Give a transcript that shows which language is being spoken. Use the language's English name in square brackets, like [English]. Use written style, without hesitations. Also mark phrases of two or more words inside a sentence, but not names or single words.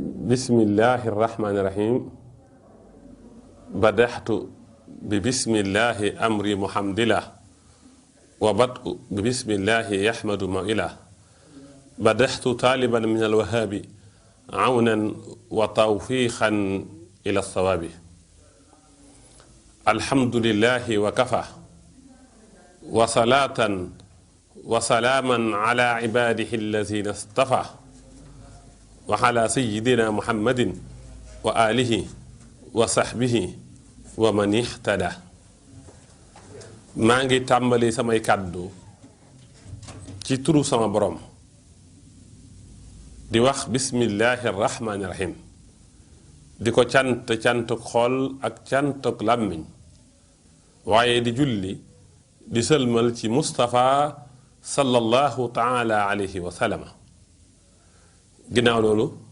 [Arabic] بسم الله الرحمن الرحيم بدحت ببسم الله أمري محمدله وبدء ببسم الله يحمد مائله بدحت طالبا من الوهاب عونا وتوفيقا إلى الصواب الحمد لله وكفى وصلاة وسلاما على عباده الذين اصطفى وعلى سيدنا محمد وآله وصحبه ومن اهتدى [Wolof] maa ngi tàmbali samay kàddu ci turu sama borom di wax [Arabic] بسم الله الرحمن الرحيم [Wolof] di ko cantuk xol ak cantuk làmmiñ waaye di julli di sëlmal ci Mustafa [Arabic] صلى الله تعالى عليه وسلم [Wolof] ginnaaw loolu